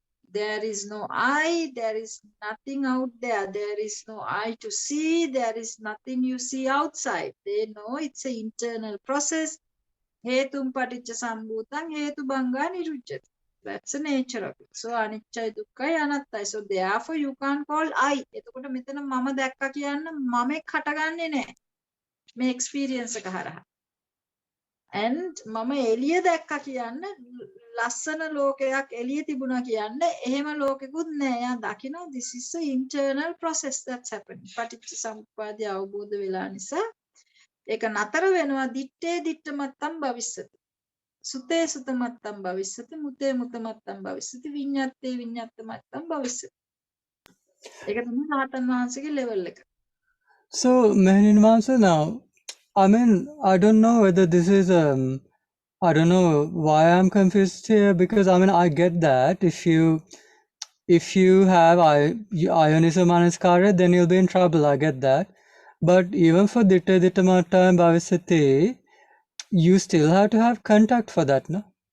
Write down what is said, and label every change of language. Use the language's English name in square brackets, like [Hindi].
[English] There is no eye, there is nothing out there. There is no eye to see, there is nothing you see outside. They know it's an internal process. [Pali] Hetum paticca sambhutang hetu bhanga niruchyati. [English] That's the nature of it. So [Pali] anicca dukkha anatta. [English] So therefore you can't call I. [Sinhala] එතකොට මෙතන මම දැක්කා කියන්න මමෙක් හටගන්නේ නැහැ. මේ experience එක හරහා. And මම එළිය දැක්කා කියන්න ලස්සන ලෝකයක් එළිය තිබුණා කියන්න එහෙම ලෝකෙකුත් නෑ. යා දකිනවා [English] this is the internal process that's happening. [Sinhala] පටිච්ච සමුප්පාදය අවබෝධ වෙලා නිසා ඒක නතර වෙනවා. [Pali] දිත්තේ දිත්තමත්තම් භවිස්සති. සුතේ සුතමත්තම් භවිස්සති. මුතේ මුතමත්තම් භවිස්සති. විඤ්ඤාත්තේ විඤ්ඤාත්තමත්තම් භවිස්සති. [Sinhala] ඒක තමයි රහතන් වහන්සේගේ level එක. [English] So Mehgiya now, I mean, I don't know whether this is I don't know why I'm confused here, because I mean I get that if you have yoniso manasikara, then you'll be in trouble. I get that, but even for [Pali] ditta dittamata [English] and bhavisati, you still have to have contact for that, no?